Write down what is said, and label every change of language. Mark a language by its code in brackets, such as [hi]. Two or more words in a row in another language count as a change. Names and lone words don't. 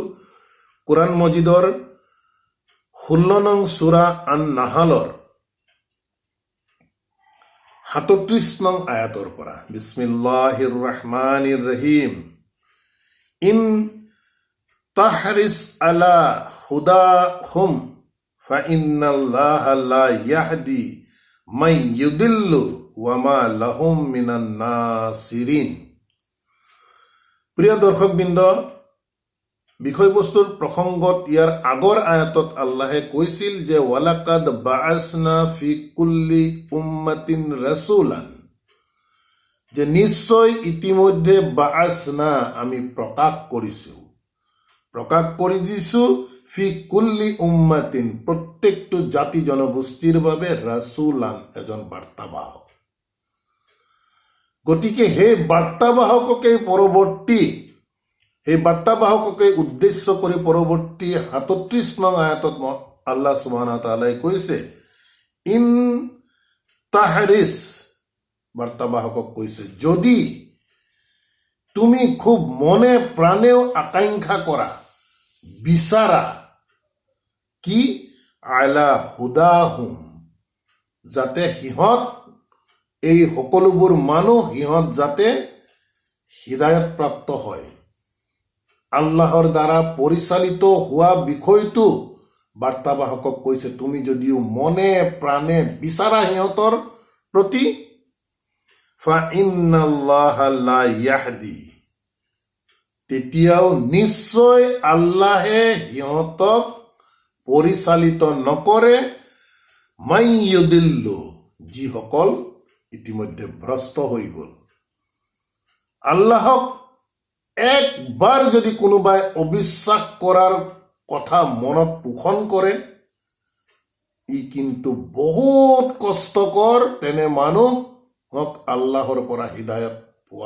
[as] কোৰআন মজিদৰ 16 নং সূৰা আন-নাহালৰ 37 নং আয়াতৰ পৰা। [ar] بسم الله الرحمن الرحيم. إن تحرص على هداهم فإن الله لا يهدي من يضل وما لهم من ناصرين. [as] প্ৰিয় দৰ্শকবৃন্দ, বিষয়বস্তুৰ প্ৰসংগত ইয়াৰ আগৰ আয়াতত আল্লাহে কৈছিল যে [ar] ولقد بعثنا في كل أمة رسولا, [as] যে নিশ্চয় ইতিমধ্যে বাআসনা আমি প্ৰকাশ কৰি দিছো [ar] في كل أمة [as] প্ৰত্যেকটো জাতি জনগোষ্ঠীৰ বাবে ৰাসূলান এজন বাৰ্তাবাহক। গতিকে সেই বাৰ্তাবাহককে উদ্দেশ্য কৰি পৰৱৰ্তী 37 নং আয়াতত আল্লাহ [ar] سبحانه وتعالى [as] কৈছে [ar] إن تحرص, [as] বাৰ্তাবাহকক কৈছে যদি তুমি খুব মনে প্ৰাণেও আকাংক্ষা কৰা, বিচাৰা, কি [ar] على هداهم, [as] যাতে সিহঁত এই সকলোবোৰ মানুহ সিহঁত যাতে হিদায়ত প্ৰাপ্ত হয়, আল্লাহৰ দ্বাৰা পৰিচালিত হোৱা বিষয়টো বাৰ্তাবাহকক কৈছে তুমি যদিও মনে প্ৰাণে বিচাৰা সিহঁতৰ প্ৰতি, [ar] فإن الله لا يهدي, [as] তেতিয়াও নিশ্চয় আল্লাহে সিহঁতক পৰিচালিত নকৰে, [ar] من يضل, [as] যিসকল ইতিমধ্যে ভ্ৰষ্ট হৈ গ'ল। আল্লাহক একবাৰ যদি কোনোবাই অবিশ্বাস কৰাৰ কথা মনত পোষণ কৰে, ই কিন্তু বহুত কষ্টকৰ তেনে মানুহক আল্লাহৰ পৰা হিদায়ত পোৱা।